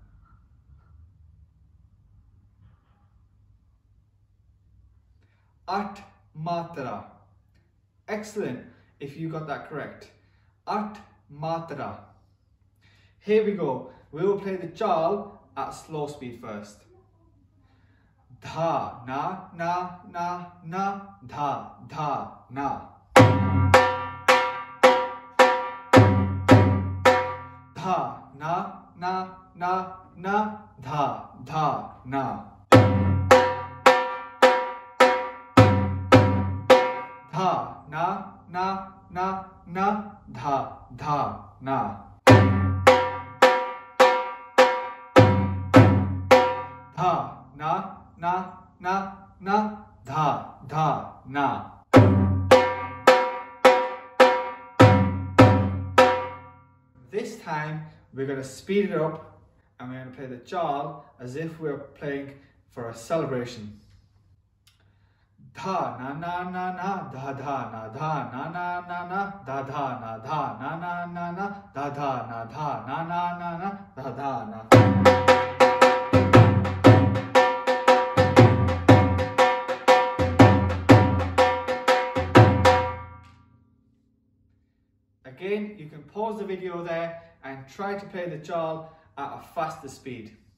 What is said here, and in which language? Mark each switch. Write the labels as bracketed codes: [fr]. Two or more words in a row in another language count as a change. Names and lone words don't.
[en] At matra. Excellent if you got that correct. At matra. Here we go. We will play the Jal at slow speed first. Dha na na na na, dha dha na. Dha na na na na, dha dha na. Dha na na na na, dha dha na. Dha na na na na, dha dha na. This time we're going to speed it up and we're going to play the Jal as if we're playing for a celebration. Dha na na na na, dha dha na, dha na na na na, dha dha na, dha na na na na, dha dha na, dha na na na na, dha dha na. Again, you can pause the video there and try to play the Jal at a faster speed.